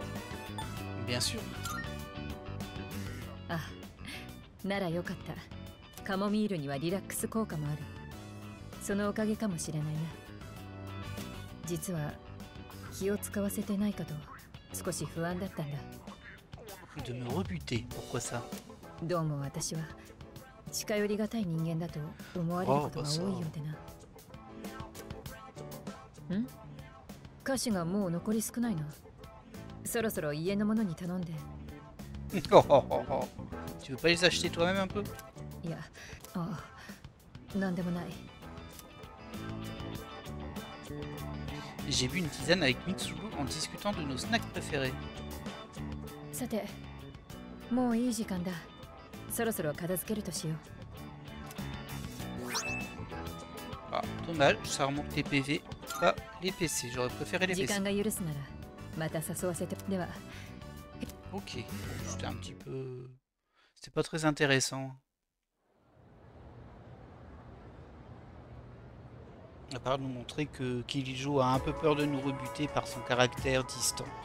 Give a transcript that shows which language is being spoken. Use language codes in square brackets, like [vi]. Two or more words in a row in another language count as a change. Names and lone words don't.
[fr] Bien sûr. [ja] Ah, ならよかった。カモミールにはリラックス効果もある。そのおかげかもしれないな。実は気を使わせてないかと少し不安だったんだ。 [fr] De me rebuter, pourquoi ça? [ja] どうも私は近寄りがたい人間だと思われることが多いようでな。菓子がもう残り少ないな。そろそろ家のものに頼んで。 [fr] Tu veux pas les acheter toi-même un peu? [ja] いや、なんでもない。 [fr] J'ai bu une tisane avec Mitsuru en discutant de nos snacks préférés. [ja] さて、もういい時間だ。そろそろ片付けるとしよう。 [fr] Ah, Dommage, ça remonte les PV, pas les PC. J'aurais préféré les PC. Ok, c'était un petit peu... C'était pas très intéressant. À part nous montrer que Kirijo a un peu peur de nous rebuter par son caractère distant.